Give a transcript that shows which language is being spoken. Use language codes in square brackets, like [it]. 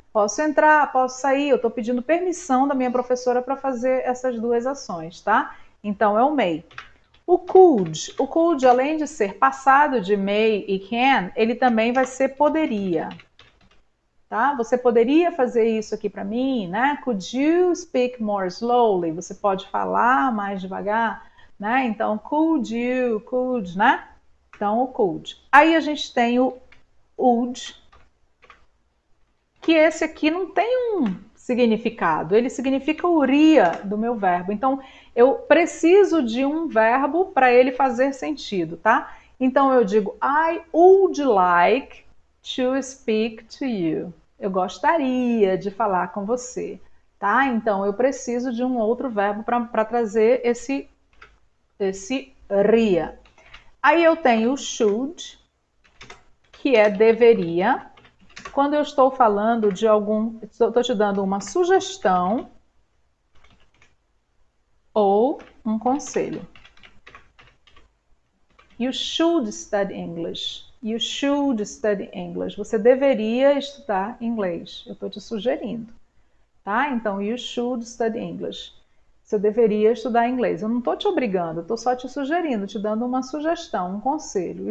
[pt] Posso entrar, posso sair, eu estou pedindo permissão da minha professora para fazer essas duas ações, tá? Então é o may. O could, além de ser passado de may e can, ele também vai ser poderia. Tá? Você poderia fazer isso aqui para mim, né? [en] Could you speak more slowly? [pt] Você pode falar mais devagar, né? Então, could, né? Então, o could. Aí a gente tem o would, que esse aqui não tem um significado, ele significa o iria do meu verbo. Então, eu preciso de um verbo para ele fazer sentido, tá? Então, eu digo, [en] I would like to speak to you. [pt] Eu gostaria de falar com você, tá? Então, eu preciso de um outro verbo para trazer esse ria. Aí eu tenho o should, que é deveria. Quando eu estou falando de estou te dando uma sugestão ou um conselho. [en] You should study English. You should study English. [pt] Você deveria estudar inglês. Eu estou te sugerindo, tá? Então, [en] you should study English. [pt] Você deveria estudar inglês. Eu não estou te obrigando, eu estou só te sugerindo, te dando uma sugestão, um conselho.